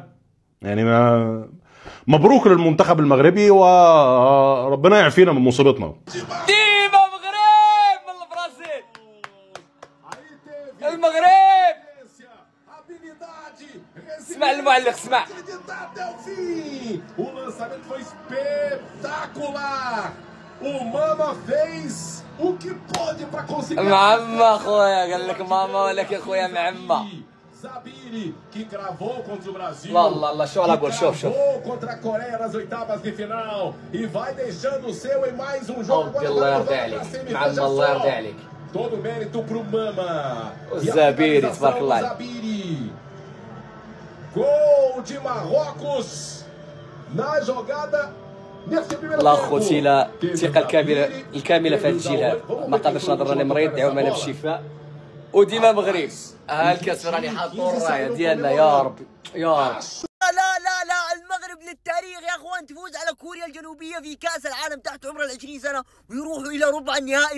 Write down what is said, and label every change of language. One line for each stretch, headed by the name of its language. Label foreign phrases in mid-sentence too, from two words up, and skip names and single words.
Arabic: يعني مبروك للمنتخب المغربي وربنا يعافينا من مصيبتنا. ديما المغرب من البرازيل. المغرب. اسمع المعلق، اسمع.
Portuguese: O lançamento foi espetacular. O Mama fez o que pode para conseguir.
Arabic: معمى خويا، قال لك ماما ولكن خويا معمى.
Portuguese: Zabiri, que cravou contra o Brasil.
Arabic: الله شو على قول، شوف
Portuguese: contra a Coreia nas oitavas de final e vai deixando o seu em mais um jogo.
Arabic: الله يرضي عليك معمى، الله يرضي عليك.
Portuguese: Todo mérito pro Mama.
Arabic: الزبيري تبارك الله عليك.
Portuguese: Gol de Marrocos na jogada.
Arabic: الله خوتي لا الثقه الكامله في هذا الجيل هذا. ما قدرش نهضر، راني مريض، دعونا لنا بالشفاء. وديما مغرب. الكاس راني حاطو الرايه ديالنا يا رب يا رب. لا المغرب للتاريخ يا اخوان، تفوز على كوريا الجنوبيه في كاس العالم تحت عمر 20 سنه ويروحوا الى ربع النهائي.